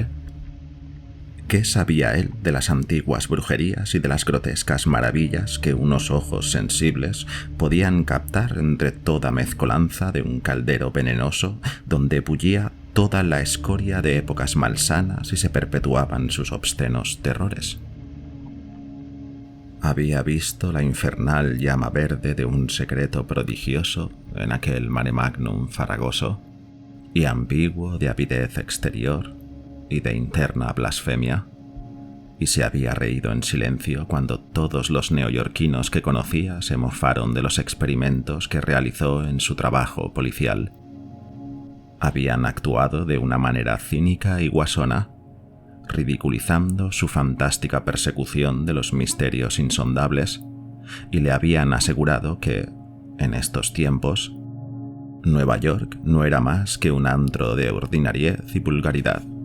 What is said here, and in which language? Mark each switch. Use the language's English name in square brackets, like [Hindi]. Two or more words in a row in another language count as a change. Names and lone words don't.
[Spanish] ¿Qué sabía él de las antiguas brujerías y de las grotescas maravillas que unos ojos sensibles podían captar entre toda mezcolanza de un caldero venenoso donde bullía toda la escoria de épocas malsanas y se perpetuaban sus obscenos terrores? Había visto la infernal llama verde de un secreto prodigioso en aquel [Latin] mare magnum [Spanish] farragoso, y ambiguo de avidez exterior y de interna blasfemia, y se había reído en silencio cuando todos los neoyorquinos que conocía se mofaron de los experimentos que realizó en su trabajo policial. Habían actuado de una manera cínica y guasona, ridiculizando su fantástica persecución de los misterios insondables, y le habían asegurado que, en estos tiempos, Nueva York no era más que un antro de ordinariez y vulgaridad.